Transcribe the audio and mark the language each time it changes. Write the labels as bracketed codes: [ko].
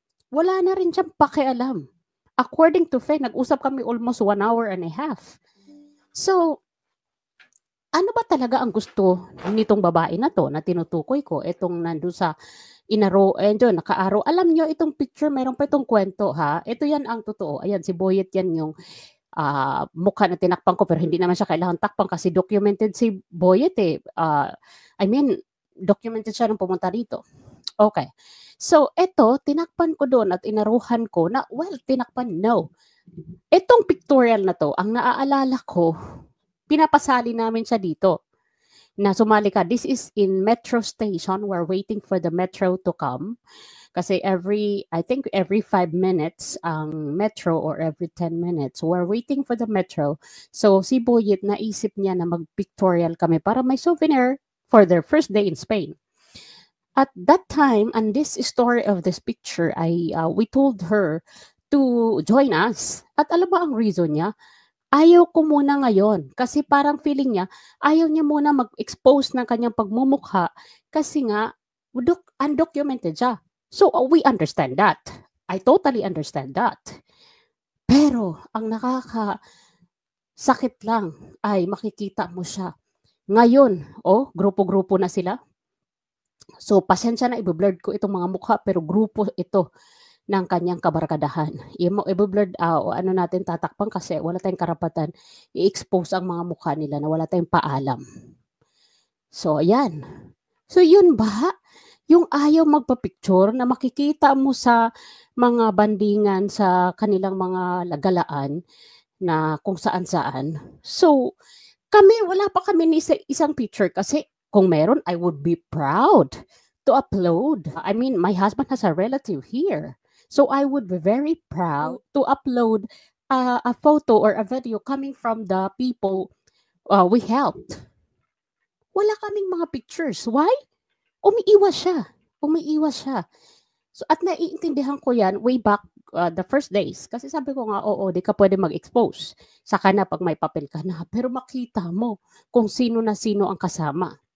[tl] Wala na rin siyang pakialam. [en] According to Fe, [tl] nag-usap kami [en] almost 1 hour and a half. [tl] So, ano ba talaga ang gusto nitong babae na to na tinutukoy ko? Itong nandun sa nakaaraw. Alam nyo, itong picture, meron pa itong kwento, ha? Ito yan ang totoo. Ayan, si Boyet yan yung mukha na tinakpan ko, pero hindi naman siya kailangan takpan kasi documented si Boyet eh. Documented siya nung pumunta dito. Okay. So, ito, tinakpan ko doon at inaruhan ko na, tinakpan, no. Itong pictorial na to, ang naaalala ko, pinapasali namin siya dito. Na sumali ka, [en] this is in metro station, we're waiting for the metro to come. Kasi I think every 5 minutes ang metro or every 10 minutes, we're waiting for the metro. [tl] So, si Boyet, naisip niya na mag-pictorial kami para may souvenir [en] for their first day in Spain. At that time, and this story of this picture, we told her to join us. [tl] At alam ba ang reason niya? Ayaw ko muna ngayon. Kasi parang feeling niya, ayaw niya muna mag-expose ng kanyang pagmumukha kasi nga, undocumented siya. [en] So, we understand that. I totally understand that. [tl] Pero, ang nakakasakit lang ay makikita mo siya. Ngayon, grupo-grupo na sila. So, pasensya na, i-blurred ko itong mga mukha, pero grupo ito ng kanyang kabarkadahan. I-blurred, ano natin tatakpan kasi wala tayong karapatan i-expose ang mga mukha nila na wala tayong paalam. So, ayan. So, yun ba? Yung ayaw magpa-picture na makikita mo sa mga bandingan sa kanilang mga lagalaan na kung saan-saan. So, wala pa kami ni isang picture kasi kung meron, [en] I would be proud to upload. I mean, my husband has a relative here. So, I would be very proud to upload a photo or a video coming from the people we helped. [tl] Wala kaming mga pictures. Why? Umiiwas siya. So, at naiintindihan ko yan way back the first days. Kasi sabi ko nga, di ka pwede mag-expose. Saka na pag may papel ka na. Pero makita mo kung sino na sino ang kasama.